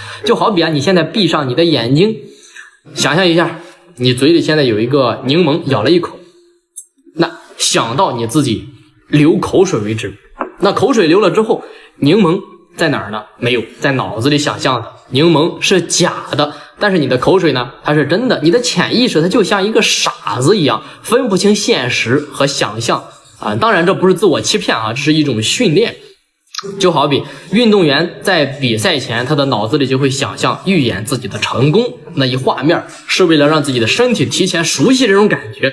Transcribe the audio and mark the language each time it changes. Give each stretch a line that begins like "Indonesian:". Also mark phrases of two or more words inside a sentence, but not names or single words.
Chinese: 就好比你现在閉上你的眼睛，想象一下你嘴裡現在有一個檸檬，咬了一口，那想到你自己流口水為止。那口水流了之後，檸檬在哪兒呢？沒有，在腦子裡想象的。檸檬是假的，但是你的口水呢，它是真的。你的潛意識它就像一個傻子一樣，分不清現實和想象當然這不是自我欺騙這是一種訓練。就好比運動員在比賽前，他的腦子裡就會想象預演自己的成功，那一畫面是為了讓自己的身體提前熟悉這種感覺。